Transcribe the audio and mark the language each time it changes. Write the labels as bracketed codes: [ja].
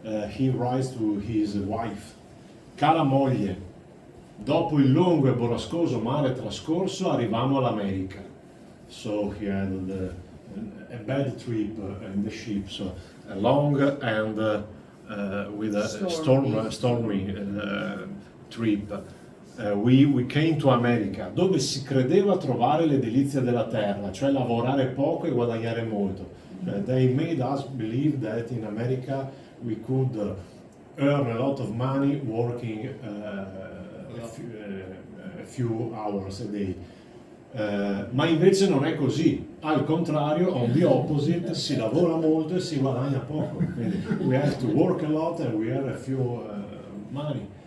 [en] He writes to his wife: [it] cara moglie, dopo il lungo e borrascoso mare trascorso arrivammo all'America. [en] So he had a bad trip in the ship, so a long and with a stormy trip. We came to America, [it] dove si credeva trovare le delizie della terra, cioè lavorare poco e guadagnare molto. [en] They made us believe that in America we could earn a lot of money working a few hours a day. [it] Ma invece non è così, al contrario, [en] on the opposite, [it] si lavora molto e si guadagna poco. Quindi [en] we have to work a lot and we have a few money.